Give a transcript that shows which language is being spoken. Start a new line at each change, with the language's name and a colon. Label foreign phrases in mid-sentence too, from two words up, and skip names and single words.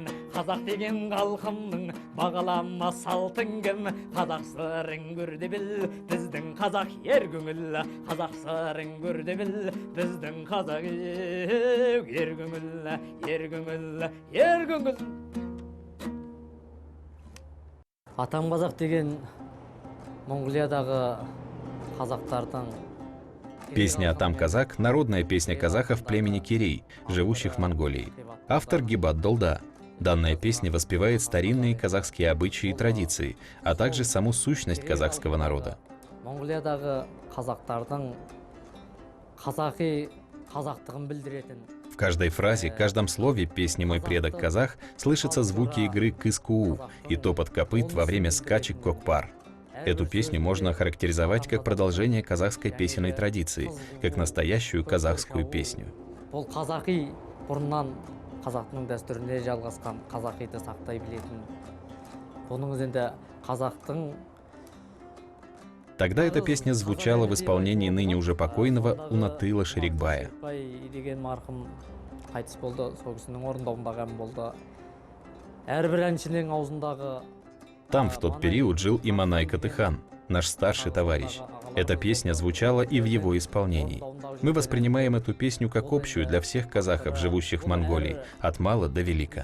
Kazakh: Қазақ деген халқымның бағалама салтын кім, қазақ сырын көрді біл, біздің қазақ ер көңіл, қазақ сырын көрді біл, біздің қазақ ер көңіл, ер көңіл, ер көңіл. Атам қазақ деген Монголиядағы казахтардың.
Russian: Песня «Атам казак» — народная песня казахов племени Кирей, живущих в Монголии. Автор Гибат Долда. Данная песня воспевает старинные казахские обычаи и традиции, а также саму сущность казахского народа.
Kazakh: Монголиядағы казахтардың казақтығын білдіретін.
Russian: В каждой фразе, каждом слове песни «Мой предок казах» слышатся звуки игры кыс-куу и топот копыт во время скачек кокпар. Эту песню можно охарактеризовать как продолжение казахской песенной традиции, как настоящую казахскую песню.
Kazakh: Бұл қазақи бұрыннан қазақтың дәстүрінде жалғасқан қазақиды сақтай білетін. Бұның өзінде қазақтың
Russian: Тогда эта песня звучала в исполнении ныне уже покойного Унатыла Шерикбая.
Kazakh: деген марқұм қайтыс болды, сол кісінің орындауындағы ән болды. Әрбір әншінің аузындағы.
Russian: Там в тот период жил и Манай Катыхан, наш старший товарищ. Эта песня звучала и в его исполнении. Мы воспринимаем эту песню как общую для всех казахов, живущих в Монголии, от мала до велика.